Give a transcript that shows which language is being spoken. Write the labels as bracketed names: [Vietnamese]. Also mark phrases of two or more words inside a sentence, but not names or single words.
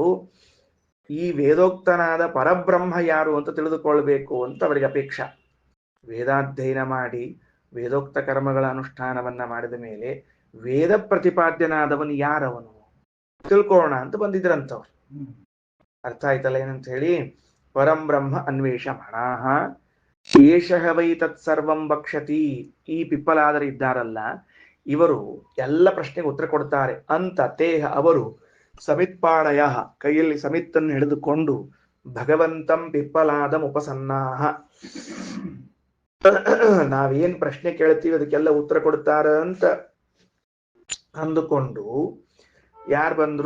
[Kannada] ಈ ವೇದೋಕ್ತನಾದ ಪರಬ್ರಹ್ಮ ಯಾರು ಅಂತ ತಿಳಿದುಕೊಳ್ಬೇಕು ಅಂತ ಅವರಿಗೆ ಅಪೇಕ್ಷಾ. ವೇದಾಧ್ಯಯನ ಮಾಡಿ ವೇದೋಕ್ತ ಕರ್ಮಗಳ ಅನುಷ್ಠಾನವನ್ನ ಮಾಡಿದ ಮೇಲೆ ವೇದ ಪ್ರತಿಪಾದ್ಯನಾದವನು ಯಾರವನು ತಿಳ್ಕೊಳ್ಳೋಣ ಅಂತ ಬಂದಿದ್ರಂತವ್ರು. ಅರ್ಥ ಆಯ್ತಲ್ಲ ಏನಂತ ಹೇಳಿ? [Sanskrit] ಪರಂ ಬ್ರಹ್ಮ ಅನ್ವೇಷ ಮಣಾಹ ಏಷಃ ವೈ ತತ್ಸರ್ವಂ ವಕ್ಷತಿ. [Kannada] ಈ ಪಿಪ್ಪಲಾದರು ಇದ್ದಾರಲ್ಲ, ಇವರು ಎಲ್ಲ ಪ್ರಶ್ನೆಗೆ ಉತ್ತರ ಕೊಡ್ತಾರೆ ಅಂತ ತೇಹ ಅವರು ಸಮಿತ್ಪಾಣಯ, ಕೈಯಲ್ಲಿ ಸಮಿತ್ತನ್ನು ಹಿಡಿದುಕೊಂಡು [Sanskrit] ಭಗವಂತಂ ಪಿಪ್ಪಲಾದಂ ಉಪಸನ್ನಾಹ, [Kannada] ನಾವೇನ್ ಪ್ರಶ್ನೆ ಕೇಳ್ತೀವಿ ಅದಕ್ಕೆಲ್ಲ ಉತ್ತರ ಕೊಡ್ತಾರ ಅಂತ ಅಂದುಕೊಂಡು ಯಾರು ಬಂದ್ರು?